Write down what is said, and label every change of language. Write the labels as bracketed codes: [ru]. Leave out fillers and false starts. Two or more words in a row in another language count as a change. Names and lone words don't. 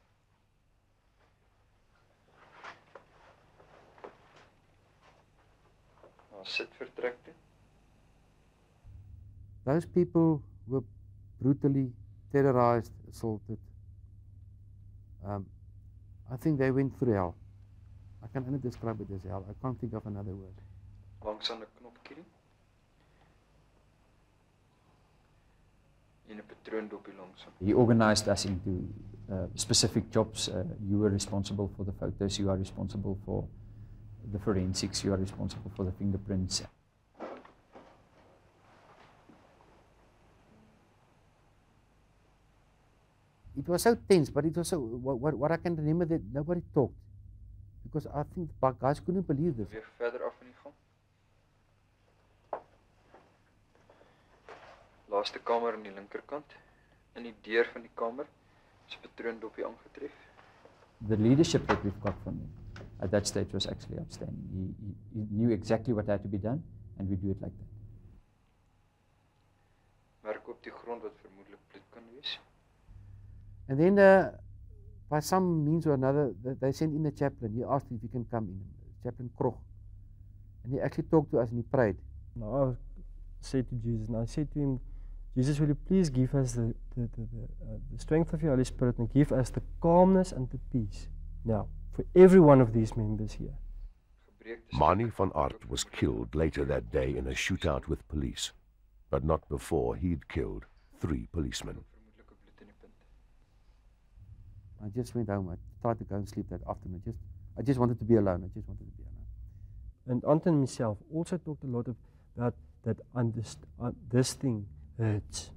[en] Those people were brutally terrorized, assaulted. I think they went through hell. I can only describe it as hell. I can't think of another word. [af] Langs aan 'n knopkie. In 'n patroondopie langs. [en] He organized us into specific jobs. You were responsible for the photos, you are responsible for the forensics, you are responsible for the fingerprints. It was so tense, but it was so, what I can remember that nobody talked. Because I think the guys couldn't believe this. [af] Weer verder af in die gang. Laaste kamer aan die linkerkant. In die deur van die kamer is 'n patroondopie aangetref. [en] The leadership that we've got from him at that stage was actually outstanding. He knew exactly what had to be done, and we do it like that. [af] Merk op die grond wat vermoedelik bloed kan wees. [en] And then, by some means or another, they sent in the chaplain. He asked if he can come in, Chaplain Krog. And he actually talked to us and he prayed. Now I said to Jesus, and I said to him, Jesus, will you please give us the strength of your Holy Spirit and give us the calmness and the peace now for every one of these members here. Mani van Aert was killed later that day in a shootout with police, but not before he'd killed 3 policemen. I just went home. I tried to go and sleep that afternoon. I just wanted to be alone. I just wanted to be alone. And Anton himself also talked a lot about that this thing hurts.